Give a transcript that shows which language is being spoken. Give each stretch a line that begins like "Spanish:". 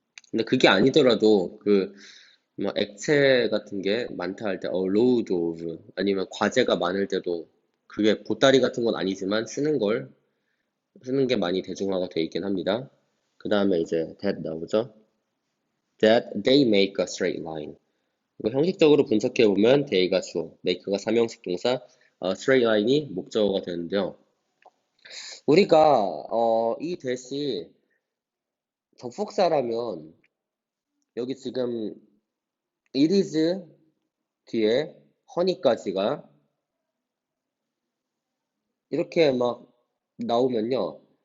Korean: 근데 그게 아니더라도 뭐 액체 같은 게 많다 할 때 a load of 아니면 과제가 많을 때도 그게 보따리 같은 건 아니지만 쓰는 게 많이 대중화가 돼 있긴 합니다. 그 다음에 이제 that 나오죠.
English: That they make a straight line.
Korean: 이거 형식적으로 분석해 보면 they가 주어, make가 삼형식 동사, straight line이 목적어가 되는데요. 우리가 이 대시 접속사라면 여기 지금 it is 뒤에 honey까지가 이렇게 막 나오면요.